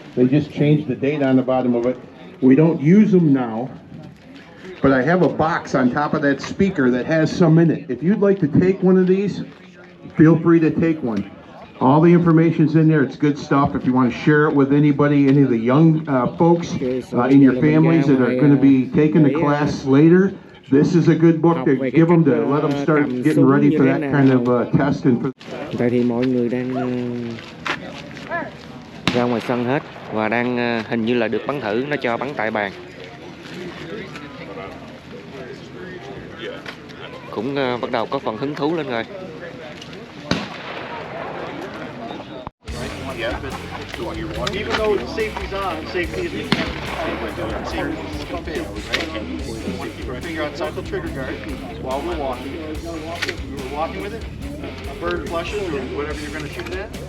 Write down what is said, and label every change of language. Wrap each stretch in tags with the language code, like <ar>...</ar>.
<en>They just changed the date on the bottom of it. We don't use them now, but I have a box on top of that speaker that has some in it. If you'd like to take one of these, feel free to take one. All the information's in there. It's good stuff. If you want to share it with anybody, any of the young folks in your families that are going to be taking the class later, this is a good book to give them to let them start getting ready for that kind of test.</en> <vi>Tại thì mọi người đang ra ngoài sân hết và đang hình như là được bắn thử, nó cho bắn tại bàn. Cũng bắt đầu có phần hứng thú lên rồi.</vi> <en>Even though safety's on, safety is keep our finger outside the trigger guard while we're walking. We're walking with it. A bird flushes or whatever you're going to shoot it at.</en>